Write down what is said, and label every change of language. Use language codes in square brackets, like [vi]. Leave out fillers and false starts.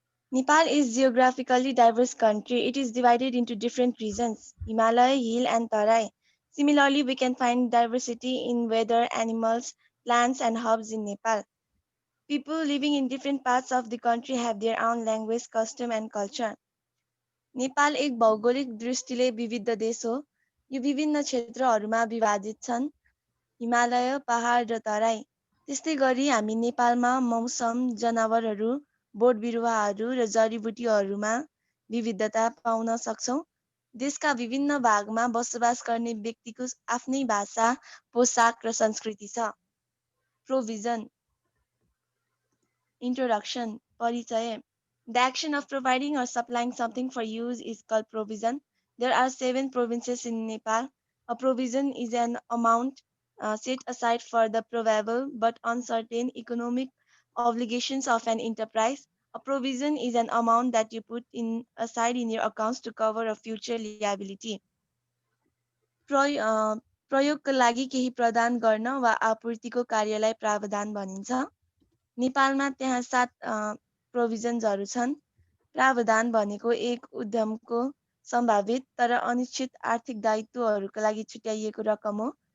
[en] Nepal is geographically diverse country. It is divided into different regions, Himalaya, Hill and Tarai. Similarly, we can find diversity in weather, animals, plants and herbs in Nepal. People living in different parts of the country have their own language, custom and culture. [ne] Nepal एक भौगोलिक दृष्टिले विविध देश हो। यो विभिन्न क्षेत्रहरूमा विभाजित छन्, हिमालय, पहाड र तराई। त्यस्तै गरी हामी नेपालमा मौसम, जनावरहरू, बोट बिरुवाहरू र जडीबुटीहरूमा विविधता पाउन सक्छौं। देशका विभिन्न भागमा बसोबास गर्ने व्यक्तिको आफ्नै भाषा, पोशाक र संस्कृति छ। [en] Provision Introduction परिचय The action of providing or supplying something for use is called provision. There are 7 provinces in Nepal. A provision is an amount set aside for the probable but uncertain economic obligations of an enterprise. A provision is an amount that you put aside in your accounts to cover a future liability. [ne] प्रयोगका लागि केही प्रदान गर्न वा आपूर्तिको कार्यलाई प्रावधान भनिन्छ। नेपालमा त्यहाँ 7 प्रोभिजन्सहरू छन्। प्रावधान भनेको एक उद्यमको सम्भावित तर अनिश्चित आर्थिक दायित्वहरूका लागि छुट्याइएको रकम हो।